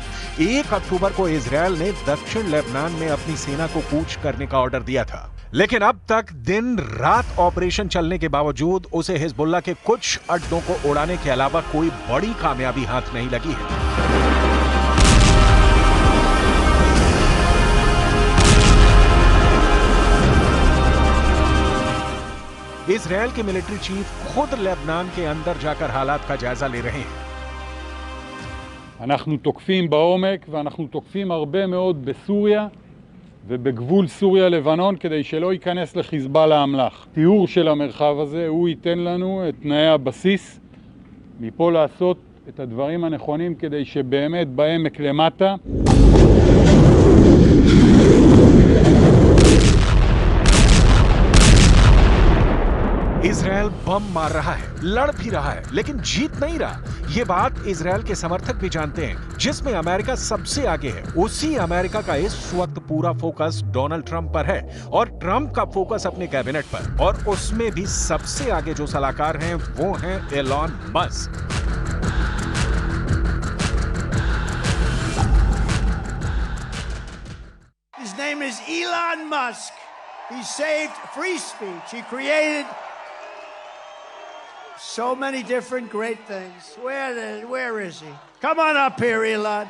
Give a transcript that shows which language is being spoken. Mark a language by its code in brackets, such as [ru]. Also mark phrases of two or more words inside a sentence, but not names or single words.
[hi] 1 अक्टूबर को इजरायल ने दक्षिण लेबनान में अपनी सेना को कूच करने का ऑर्डर दिया था, लेकिन अब तक दिन रात ऑपरेशन चलने के बावजूद उसे हिजबुल्लाह के कुछ अड्डों को उड़ाने के अलावा कोई बड़ी कामयाबी हाथ नहीं लगी है। इजरायल के [en] military chief [hi] खुद लेबनान के अंदर जाकर हालात का जायजा ले रहे हैं। [he] אנחנו תוקפים בעומק ואנחנו תוקפים הרבה מאוד בסוריה ובגבול סוריה-לבנון כדי שלא ייכנס לחיזבאללה אמל"ח. תיאור של המרחב הזה הוא ייתן לנו את תנאי הבסיס מפה לעשות את הדברים הנכונים כדי שבאמת בעמק למטה [hi] इजरायल बम मार रहा है, लड़ भी रहा है, लेकिन जीत नहीं रहा। ये बात इजरायल के समर्थक भी जानते हैं, जिसमें अमेरिका सबसे आगे है। उसी अमेरिका का इस वक्त पूरा फोकस डोनाल्ड ट्रंप पर है और ट्रंप का फोकस अपने कैबिनेट पर, और उसमें भी सबसे आगे जो सलाहकार हैं वो हैं एलॉन मस्क। [en] His name is Elon Musk. He saved free speech. He created so many different great things. Where is he? Come on up here, Elon.